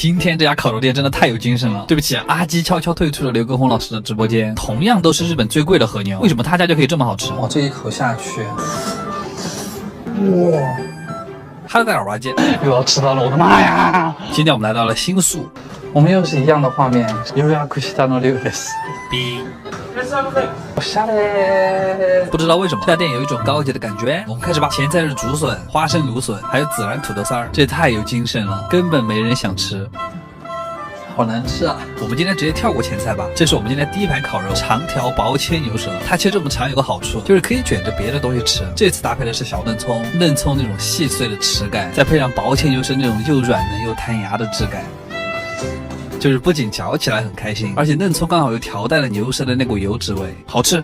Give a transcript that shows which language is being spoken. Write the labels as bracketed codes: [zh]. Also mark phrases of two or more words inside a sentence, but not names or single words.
[zh] 今天这家烤肉店真的太有精神了。对不起，阿基悄悄退出了刘畊宏老师的直播间。同样都是日本最贵的和牛，为什么他家就可以这么好吃？哇，这一口下去，哇！哈喽，大家好，又要迟到了，我的妈呀！今天我们来到了新宿。我们又是一样的画面。 [ja] 予約したのリュウです。おしゃれ。 [zh] 不知道为什么这家店有一种高级的感觉。我们开始吧。前菜是竹笋、花生芦笋，还有孜然土豆丝儿，这太有精神了，根本没人想吃。好难吃啊！我们今天直接跳过前菜吧。这是我们今天第一盘烤肉，长条薄切牛舌。它切这么长有个好处，就是可以卷着别的东西吃。这次搭配的是小嫩葱，嫩葱那种细碎的齿感，再配上薄切牛舌那种又软嫩又弹牙的质感，就是不仅嚼起来很开心，而且嫩葱刚好又调带了牛舌的那股油脂味，好吃。